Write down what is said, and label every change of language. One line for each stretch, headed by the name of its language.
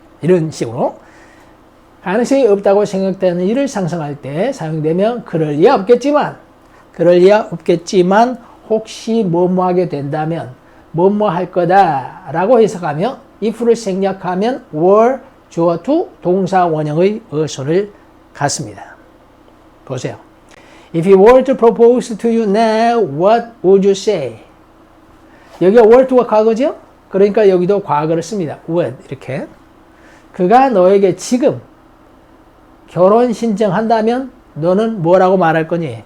Korean: 이런 식으로 가능성이 없다고 생각되는 일을 상상할 때 사용되면 그럴 리 없겠지만 그럴 리가 없겠지만 혹시 뭐뭐 하게 된다면 뭐뭐 할 거다 라고 해석하며 if를 생략하면 were, 주어 to, 동사 원형의 어순을 갖습니다. 보세요.
English: If he were to propose to you now, what would you say?
Korean: 여기가 were to가 과거죠? 그러니까 여기도 과거를 씁니다. would 이렇게. 그가 너에게 지금 결혼 신청한다면 너는 뭐라고 말할 거니?